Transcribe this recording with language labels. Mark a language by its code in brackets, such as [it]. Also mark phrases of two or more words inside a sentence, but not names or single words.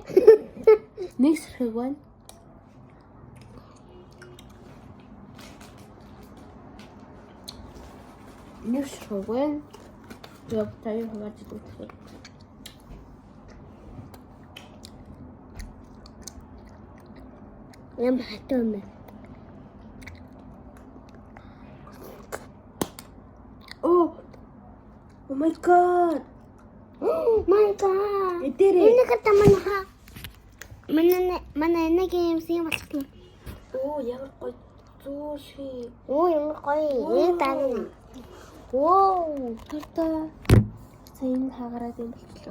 [mn] Нэг сэрхэг байна. Нэг сэрхэг байна. Яг таяа хаваад идэх. Юм хатуу юм. [en] Oh my god. [mn] Энэ гэдэг манай нэг юм болчихлоо. Ямар гоё зүү шиг. Ямар гоё. Тань. Хартаа. Сайн хагараад юм болчихлоо.